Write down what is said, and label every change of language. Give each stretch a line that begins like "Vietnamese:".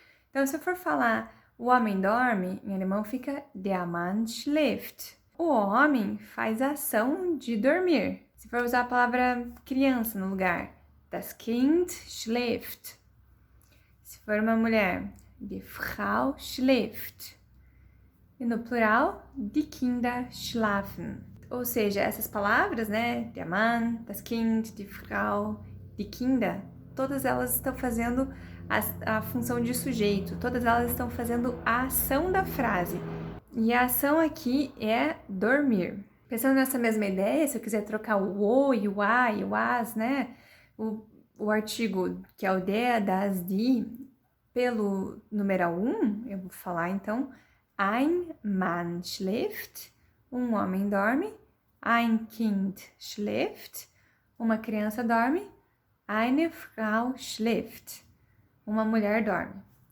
Portuguese: Então, se eu for falar o homem dorme, em alemão fica
German: der Mann schläft.
Portuguese: O homem faz a ação de dormir. Se for usar a palavra criança no lugar,
German: das Kind schläft.
Portuguese: Se for uma mulher,
German: die Frau schläft.
Portuguese: E no plural,
German: die Kinder schlafen.
Portuguese: Ou seja, essas palavras, né,
German: der Mann, das Kind, die Frau, die Kinder,
Portuguese: todas elas estão fazendo a função de sujeito, todas elas estão fazendo a ação da frase. E a ação aqui é dormir. Pensando nessa mesma ideia, se eu quiser trocar o o e o a e o as, né, o artigo que é o der, das, die, pelo numeral 1, eu vou falar então
German: ein Mann schläft,
Portuguese: um homem dorme,
German: ein Kind schläft,
Portuguese: uma criança dorme,
German: eine Frau schläft,
Portuguese: uma mulher dorme.